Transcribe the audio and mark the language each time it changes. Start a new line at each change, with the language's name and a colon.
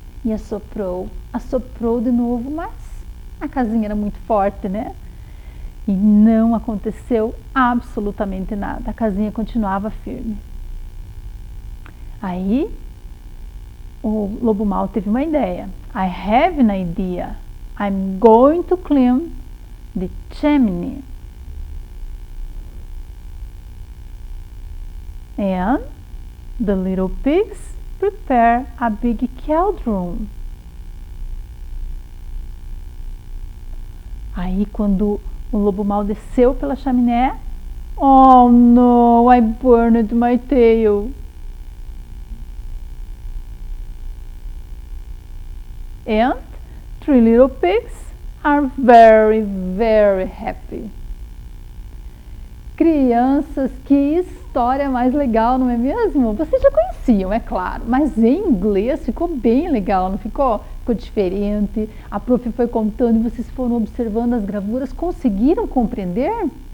Portuguese: E assoprou, assoprou de novo, mas a casinha era muito forte, né? E não aconteceu absolutamente nada. A casinha continuava firme. Aí o lobo mau teve uma ideia.
English: I have an idea. I'm going to climb the chimney. And the little pigs prepare a big cauldron.
Portuguese: Aí quando o lobo mau desceu pela chaminé,
English: oh no, I burned my tail. And Three little pigs are very, very happy.
Portuguese: Crianças, que história mais legal, não é mesmo? Vocês já conheciam, é claro, mas em inglês ficou bem legal, não ficou? Ficou diferente, a prof foi contando e vocês foram observando as gravuras, conseguiram compreender?